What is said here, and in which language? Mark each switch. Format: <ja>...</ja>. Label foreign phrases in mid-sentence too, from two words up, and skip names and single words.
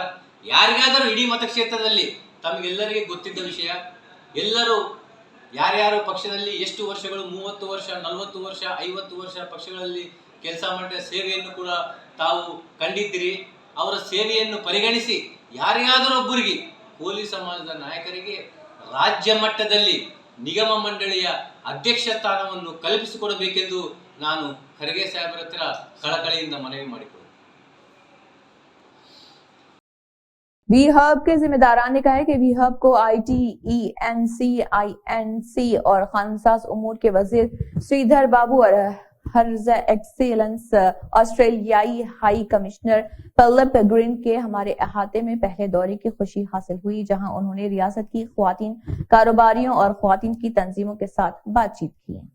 <kn>ಯಾರಿಗಾದರೂ ಇಡೀ ಮತಕ್ಷೇತ್ರದಲ್ಲಿ ತಮಗೆಲ್ಲರಿಗೆ ಗೊತ್ತಿದ್ದ ವಿಷಯ, ಎಲ್ಲರೂ ಯಾರ್ಯಾರು ಪಕ್ಷದಲ್ಲಿ ಎಷ್ಟು ವರ್ಷಗಳು 30 ವರ್ಷ 40 ವರ್ಷ 50 ವರ್ಷ ಪಕ್ಷಗಳಲ್ಲಿ ಕೆಲಸ ಮಾಡಿದ ಸೇವೆಯನ್ನು ಕೂಡ ತಾವು ಕಂಡಿದ್ದೀರಿ. ಅವರ ಸೇವೆಯನ್ನು ಪರಿಗಣಿಸಿ ಯಾರಿಗಾದರೂ ಒಬ್ಬರಿಗೆ ಕೋಲಿ ಸಮಾಜದ ನಾಯಕರಿಗೆ ರಾಜ್ಯ ಮಟ್ಟದಲ್ಲಿ ನಿಗಮ ಮಂಡಳಿಯ ಅಧ್ಯಕ್ಷ ಸ್ಥಾನವನ್ನು ಕಲ್ಪಿಸಿಕೊಡಬೇಕೆಂದು ನಾನು ಖರ್ಗೆ ಸಾಹೇಬರ ಹತ್ರ ಕಳಕಳಿಯಿಂದ ಮನವಿ ಮಾಡಿಕೊಳ್ಳುತ್ತೇನೆ.</kn> <ur>وی ہب کے ذمہ داران نے کہا ہے کہ وی ہب کو ITENC اور خانساز امور کے وزیر شری دھر بابو اور</ur> <en>His Excellency</en> <ur>آسٹریلیائی</ur> <en>High Commissioner</en> <ur>پلپ گرین کے ہمارے احاطے میں پہلے دورے کی خوشی حاصل ہوئی، جہاں انہوں نے ریاست کی خواتین کاروباریوں اور خواتین کی تنظیموں کے ساتھ بات چیت کی.</ur>